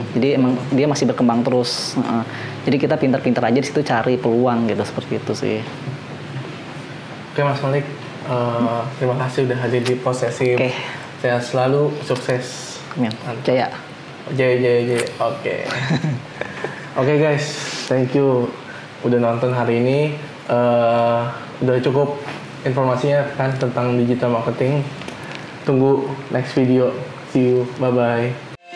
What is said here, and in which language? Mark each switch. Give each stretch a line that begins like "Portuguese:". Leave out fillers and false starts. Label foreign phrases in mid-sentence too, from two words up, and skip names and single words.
Indonesian: Jadi emang dia masih berkembang terus. Jadi kita pintar-pintar aja di situ cari peluang gitu, seperti itu sih. Oke Mas Malik, terima kasih udah hadir di Possessive. Oke. Sehat selalu, sukses. Amin. Jaya. Jaya. Oke. Oke guys,
English: thank you
Indonesian: udah nonton hari ini. Udah cukup informasinya kan tentang
English: digital marketing. Tunggu next video. See you. Bye bye.